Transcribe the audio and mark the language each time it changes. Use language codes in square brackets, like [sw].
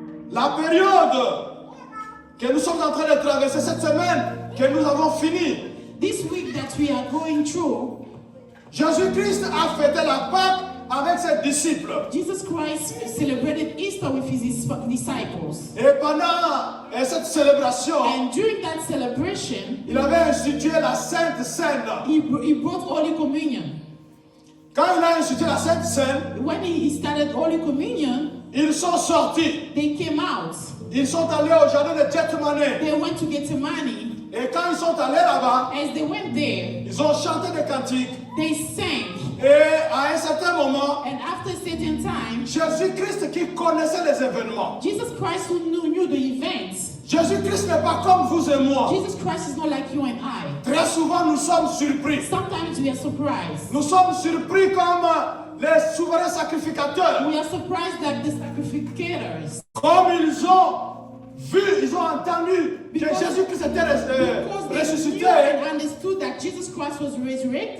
[fr] La période que nous sommes en train de traverser cette semaine, que nous avons fini, [en] This week that we are going through, [fr] Jésus-Christ a fêté la Pâque avec ses disciples. [en] Jesus Christ celebrated Easter with his disciples. [fr] Et pendant cette célébration, [en] And during that celebration, [fr] il avait institué la Sainte Seine. [en] he brought Holy Communion. [fr] Quand il a institué la Sainte Seine, [en] When he started Holy Communion, [fr] ils sont sortis. [en] they came out. [fr] Ils sont allés au jardin de Gethsemane. [en] They went to Gethsemane. [fr] Et quand ils sont allés là-bas, [en] As they went there, [fr] ils ont chanté des cantiques. [en] they sang. [fr] Et à un certain moment, [en] And after a certain time, [fr] Jésus-Christ qui connaissait les événements. [en] Jesus Christ who knew the events. [fr] Jésus-Christ n'est pas comme vous et moi. [en] Jesus Christ is not like you and I. [fr] Très souvent, nous sommes surpris. [en] Sometimes we are surprised. [fr] Nous sommes surpris comme les souverains sacrificateurs. [en] We are surprised that the sacrificators, [fr] Comme ils ont vu, ils ont entendu que [en] Because- [fr] Jésus-Christ était [en] because they [fr] ressuscité. [en] knew and understood that Jesus Christ was resurrected,